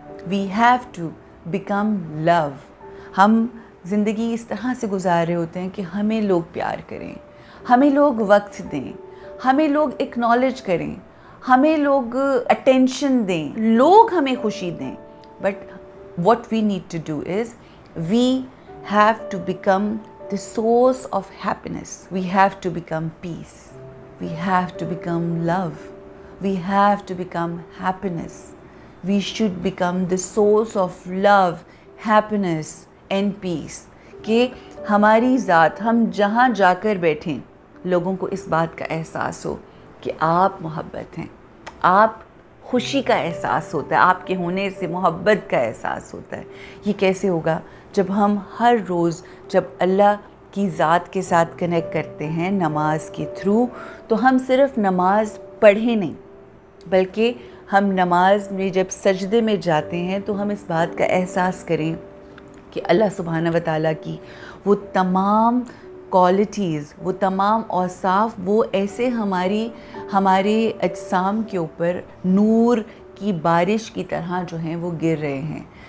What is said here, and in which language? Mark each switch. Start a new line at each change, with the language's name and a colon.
English: We have to become love.
Hindi: हम ज़िंदगी इस तरह से गुजार रहे होते हैं कि हमें लोग प्यार करें, हमें लोग वक्त दें, हमें लोग एक्नॉलेज करें, हमें लोग अटेंशन दें, लोग हमें खुशी दें।
English: But what we need to do is we have to become the source of happiness. We have to become peace. We have to become love. We have to become happiness. We should become the source of love, happiness and peace.
Hindi: कि हमारी ज़ात, हम जहाँ जाकर बैठें, लोगों को इस बात का एहसास हो कि आप मोहब्बत हैं, आप खुशी का एहसास होता है, आपके होने से मोहब्बत का एहसास होता है। ये कैसे होगा? जब हम हर रोज़ जब अल्लाह की ज़ात के साथ कनेक्ट करते हैं नमाज के थ्रू, तो हम सिर्फ़ नमाज पढ़े नहीं, बल्कि हम नमाज में जब सजदे में जाते हैं तो हम इस बात का एहसास करें कि अल्लाह सुब्हाना व तआला की वो तमाम क्वालिटीज़, वो तमाम औसाफ, वो ऐसे हमारे अजसाम के ऊपर नूर की बारिश की तरह जो हैं वो गिर रहे हैं।